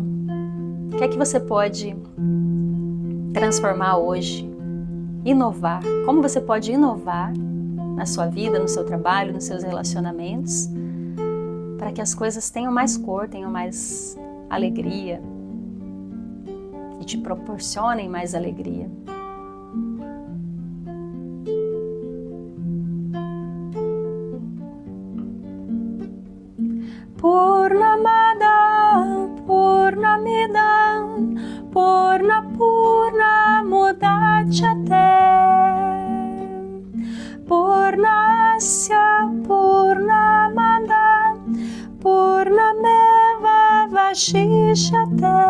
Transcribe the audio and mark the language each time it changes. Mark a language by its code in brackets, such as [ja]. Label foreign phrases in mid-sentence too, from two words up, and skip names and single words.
[pt] O que é que você pode transformar hoje? Inovar. Como você pode inovar na sua vida, no seu trabalho, nos seus relacionamentos, para que as coisas tenham mais cor, tenham mais alegria e te proporcionem mais alegria. [sa] Purnamada, Purnamidam, Purna Purna Mudachyate, Purnasya Purnamada, Purnameva Vashishyate.